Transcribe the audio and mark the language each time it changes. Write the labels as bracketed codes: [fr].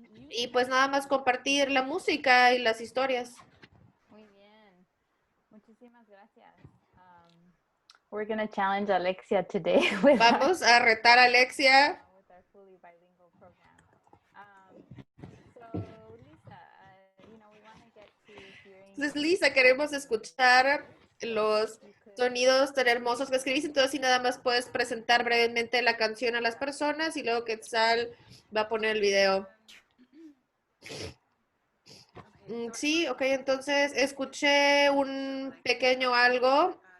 [es] Y pues nada más compartir la música y las historias. Muy bien. Muchísimas gracias. [en] We're going to challenge Alexia today. [es] Vamos a retar a Alexia. [en] With our fully bilingual program. So, Lisa, you know, we want to get to hearing... [es] Entonces, Lisa, queremos escuchar los sonidos tan hermosos que escribiste. Entonces, si nada más puedes presentar brevemente la canción a las personas y luego Quetzal va a poner el video. Sí, ok, entonces escuché un pequeño algo.